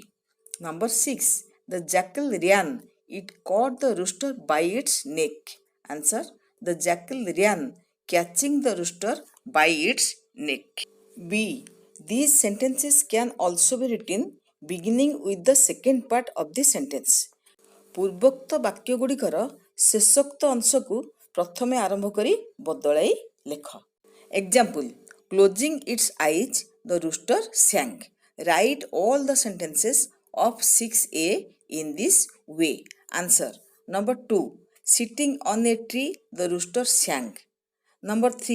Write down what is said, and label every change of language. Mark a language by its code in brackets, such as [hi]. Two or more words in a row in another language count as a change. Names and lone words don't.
[en] Number 6. The jackal ran. It caught the rooster by its neck. Answer. The jackal ran, catching the rooster by its neck. B. These sentences can also be written beginning with the second part of the sentence. [or] ପୂର୍ବୋକ୍ତ ବାକ୍ୟଗୁଡ଼ିକର ଶେଷୋକ୍ତ ଅଂଶକୁ ପ୍ରଥମେ ଆରମ୍ଭ କରି ବଦଳାଇ ଲେଖ. [en] Example. Closing its eyes, the rooster sang. Write all the sentences of 6A in this way. Answer. Number 2. Sitting on a tree, the rooster sang. Number 3.